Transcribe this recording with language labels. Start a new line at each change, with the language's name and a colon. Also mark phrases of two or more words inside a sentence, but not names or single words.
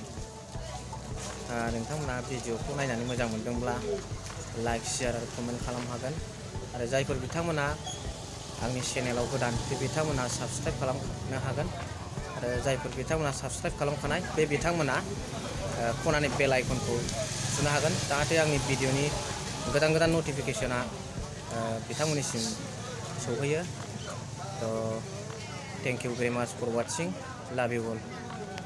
Bodo: नोंथांमोना भिडिअखौ नायनानै मोजां मोनदोंब्ला
English: like share
Bodo: आरो कमेन्ट खालामनो हागोन आरो जायफोर बिथांमोना आंनि चेनेलाव गोदान बे बिथांमोना साबस्क्राइब खालामनो हागोन आरो जायफोर बिथांमोना साबस्क्राइब खालामखानाय बे बिथांमोना खनानि
English: bell icon
Bodo: थुनो हागोन जाहाथे आंनि भिडिअनि गोदान नटिफिकेशना बिथांमोननिसिम सौहैयो।
English: So thank you very much for watching. Love you all.